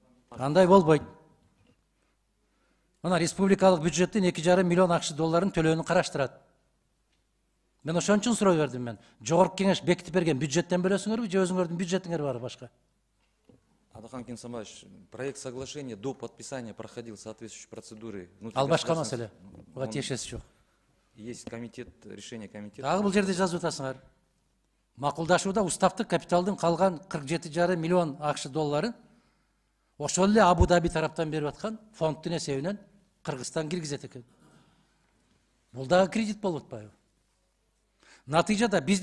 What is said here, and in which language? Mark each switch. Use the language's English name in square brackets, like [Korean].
[Kyrgyz] Андай болбойт. Мына республикалык бюджеттен 2,5 миллион акш долларын төлөөнү караштырат. Мен ошон үчүн суроо бердим мен. Жогорку кеңеш бекитип берген бюджеттен бөлөсүңөрбү же өзүңөрдүн бюджетиңер бар башка? [Russian] Адахан Кенсабаевич, проект соглашения до подписания проходил соответствующие процедуры. [Kyrgyz] Ал башка маселе. Буга тиешеси жок. [Russian] Есть комитет, решение комитета. [Kyrgyz] Дагы бул жерде жазып атасыңар. Макулдашууда уставдык капиталдын калган 47,5 миллион акш долларын ошол эле Абу Даби тараптан берип аткан фонддун эсебинен Кыргызстан киргизет экен. Бул дагы кредит болуп атпайбы? Натыйжада биздин